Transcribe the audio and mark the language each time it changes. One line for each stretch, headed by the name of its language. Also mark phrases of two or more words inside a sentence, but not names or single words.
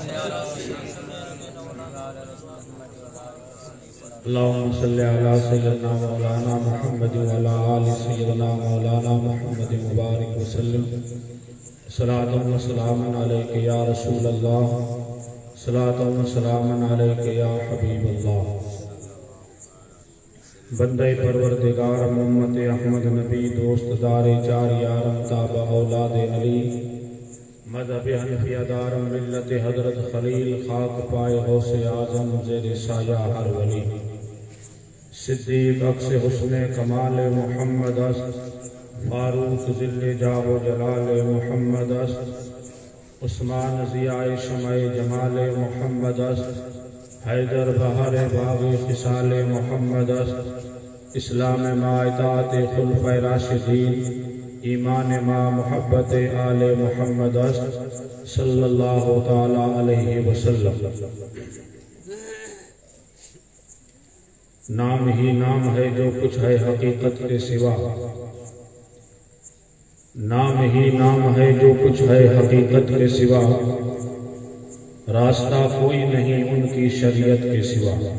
Arabic: اللهم صل على سيدنا مولانا محمد وعلى آل سيدنا مولانا محمد مبارك وسلم. صلاة وسلام عليك يا رسول الله، صلاة وسلام عليك يا حبيب الله.
Persian: بندہ پروردگار محمد احمد نبی دوست دار چار یارم تابع اولاد علی مذہب حنفیہ دار ملت حضرت خلیل خاک پائے غوث اعظم زیر سایہ ہر ولی. صدیق عکس حسن کمال محمد است، فاروق ذل جاہ و جلال محمد است، عثمان ضیاء شمع جمال محمد است، حیدر بہر باغ خصال محمد است، اسلام ما اطاعت خلفۂ راشدین، ایمان ما محبت آل محمد است
Arabic: صلی اللہ تعالی علیہ وسلم.
Urdu: نام ہی نام ہے جو کچھ ہے حقیقت کے سوا، نام ہی نام ہے جو کچھ ہے حقیقت کے سوا، راستہ کوئی نہیں ان کی شریعت کے سوا.